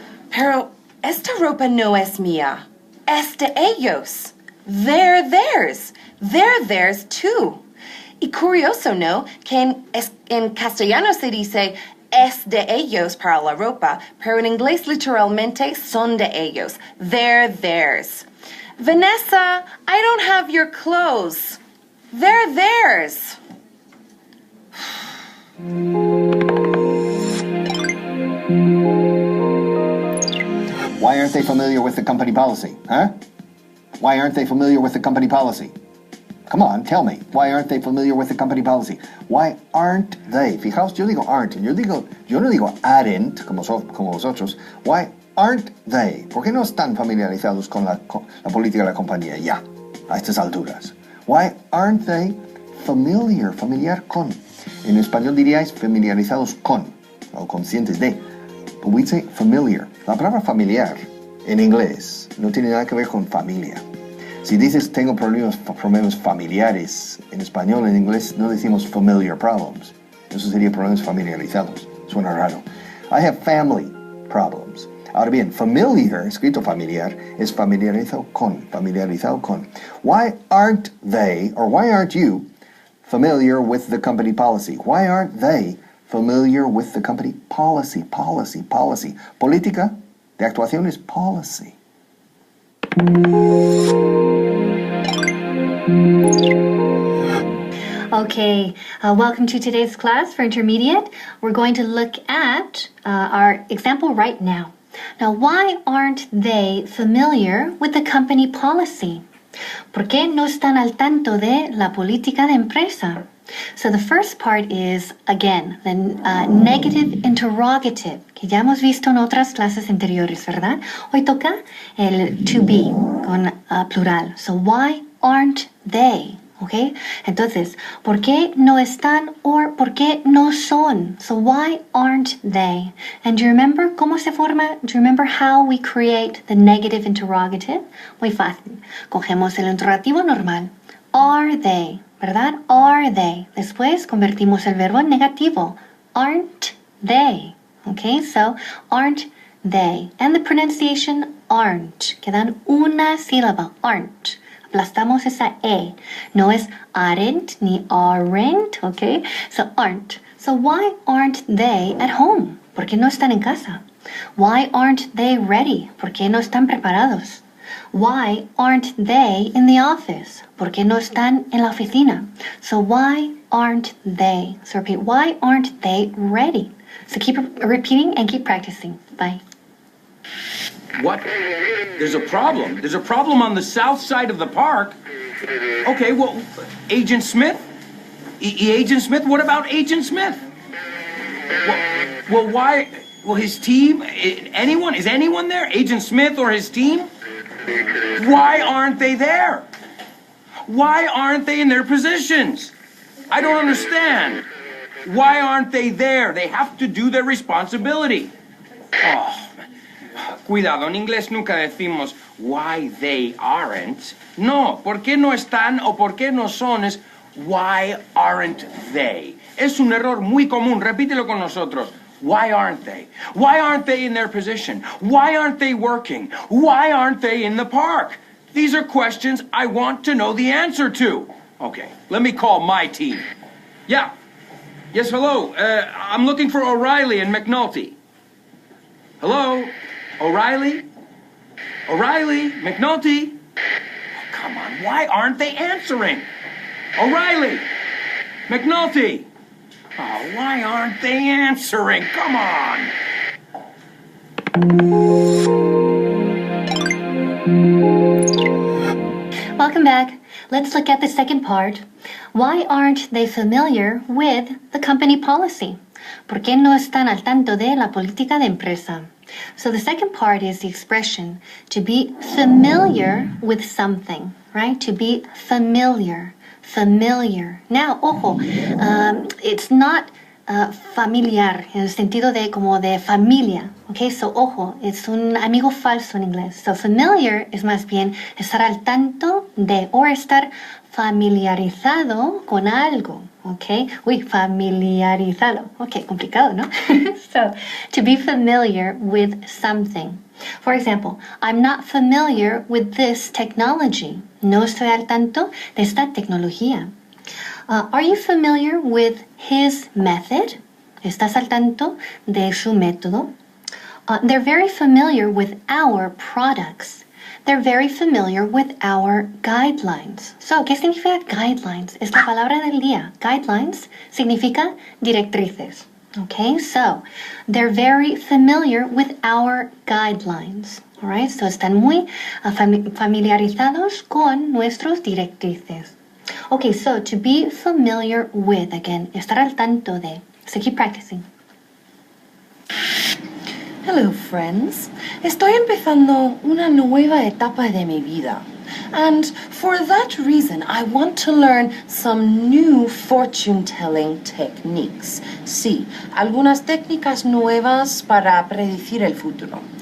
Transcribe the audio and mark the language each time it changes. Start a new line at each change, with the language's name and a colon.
Spanish: Pero esta ropa no es mía. Es de ellos.
English: They're theirs. They're theirs too.
Spanish: Y curioso, ¿no? Que en castellano se dice es de ellos para la ropa, pero en inglés literalmente son de ellos.
English: They're theirs. Vanessa, I don't have your clothes. They're theirs. Why aren't they familiar with the company policy, huh? Why aren't they familiar with the company policy? Come on, tell me. Why aren't they familiar with the company policy? Why aren't they?
Spanish: Fijaos, yo digo aren't, yo no digo aren't, como vosotros.
English: Why aren't they?
Spanish: ¿Por qué no están familiarizados con la política de la compañía ya, a estas alturas?
English: Why aren't they familiar con?
Spanish: En español diríais familiarizados con, o conscientes de.
English: But we'd say familiar.
Spanish: La palabra familiar en inglés no tiene nada que ver con familia. Si dices tengo problemas familiares en español, en inglés no decimos familiar problems. Eso sería problemas familiarizados. Suena raro.
English: I have family problems.
Spanish: Ahora bien, familiar, escrito familiar, es familiarizado con.
English: Why aren't they, or why aren't you, familiar with the company policy? Why aren't they familiar with the company policy?
Spanish: Política de actuación es policy.
English: Okay, welcome to today's class for intermediate. We're going to look at our example right now. Now, why aren't they familiar with the company policy?
Spanish: ¿Por qué no están al tanto de la política de empresa?
English: So the first part is, again, the negative interrogative,
Spanish: que ya hemos visto en otras clases anteriores, ¿verdad? Hoy toca el to be, con plural.
English: So why aren't they? Okay?
Spanish: Entonces, ¿por qué no están or por qué no son?
English: So why aren't they? And do you remember
Spanish: cómo se forma?
English: Do you remember how we create the negative interrogative?
Spanish: Muy fácil. Cogemos el interrogativo normal.
English: Are they?
Spanish: ¿Verdad? Are they? Después convertimos el verbo en negativo.
English: Aren't they? Okay, so aren't they? And the pronunciation aren't.
Spanish: Quedan una sílaba.
English: Aren't.
Spanish: Aplastamos esa E. No es aren't ni aren't, okay?
English: So aren't. So why aren't they at home?
Spanish: ¿Por qué no están en casa?
English: Why aren't they ready?
Spanish: ¿Por qué no están preparados?
English: Why aren't they in the office?
Spanish: ¿Por qué no están en la oficina?
English: So why aren't they? So repeat, why aren't they ready? So keep repeating and keep practicing. Bye. What? There's a problem. There's a problem on the south side of the park. Okay, well, Agent Smith? Agent Smith? What about Agent Smith? Well, why? Well, his team? Anyone? Is anyone there? Agent Smith or his team? Why aren't they there? Why aren't they in their positions? I don't understand. Why aren't they there? They have to do their responsibility.
Spanish: Oh, cuidado, en inglés nunca decimos
English: why they aren't.
Spanish: No, ¿por qué no están o por qué no son? Es
English: why aren't they.
Spanish: Es un error muy común. Repítelo con nosotros.
English: Why aren't they? Why aren't they in their position? Why aren't they working? Why aren't they in the park? These are questions I want to know the answer to. Okay, let me call my team. Yeah. Yes, hello. I'm looking for O'Reilly and McNulty. Hello? O'Reilly? O'Reilly? McNulty? Oh, come on, why aren't they answering? O'Reilly? McNulty? Oh, why aren't they answering? Come on! Welcome back. Let's look at the second part. Why aren't they familiar with the company policy?
Spanish: ¿Por qué no están al tanto de la política de empresa?
English: So the second part is the expression to be familiar with something, right? To be familiar. Familiar. Now, ojo, it's not familiar
Spanish: en el sentido de como de familia,
English: okay?
Spanish: So, ojo, es un amigo falso en inglés. So, familiar es más bien estar al tanto de o estar familiarizado con algo, okay? Uy, familiarizado. Okay, complicado, ¿no?
English: So, to be familiar with something. For example, I'm not familiar with this technology.
Spanish: No estoy al tanto de esta tecnología.
English: Are you familiar with his method?
Spanish: ¿Estás al tanto de su método?
English: They're very familiar with our products. They're very familiar with our guidelines.
Spanish: So, ¿qué significa guidelines? Es la palabra del día. Guidelines significa directrices.
English: Okay, so they're very familiar with our guidelines.
Spanish: All right, so están muy familiarizados con nuestros directrices.
English: Okay, so to be familiar with, again,
Spanish: estar al tanto de.
English: So keep practicing. Hello, friends.
Spanish: Estoy empezando una nueva etapa de mi vida.
English: And for that reason, I want to learn some new fortune-telling techniques.
Spanish: Sí, algunas técnicas nuevas para predecir el futuro.